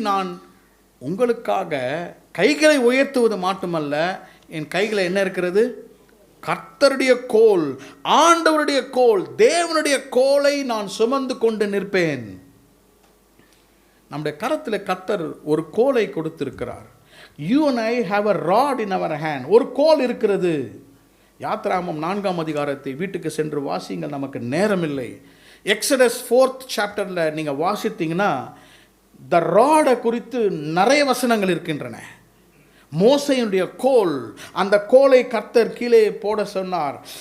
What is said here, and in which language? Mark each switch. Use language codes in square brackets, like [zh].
[ta] நான் உங்களுக்காக கைகளை உயர்த்துவது மட்டுமல்ல, என் கைகளை என்ன இருக்கிறது? கர்த்தருடைய கோல், ஆண்டவருடைய கோல், தேவனுடைய கோலை நான் சுமந்து கொண்டு நிற்பேன். நம்முடைய கரத்தில் கர்த்தர் ஒரு கோலை கொடுத்திருக்கிறார். [en] You and I have a rod in our hand. [ta] ஒரு கோல் இருக்கிறது. யாத்ராகமம் 4ஆம் அதிகாரத்தை வீட்டுக்கு சென்று வாசிங்கள், நமக்கு நேரம் இல்லை. எக்ஸடஸ் 4th சாப்டரில் நீங்கள் வாசித்தீங்கன்னா த ராடை குறித்து நிறைய வசனங்கள் இருக்கின்றன. மோசையுடைய கோல், அந்த கோலை கர்த்தர் கீழே போட சொன்னார்.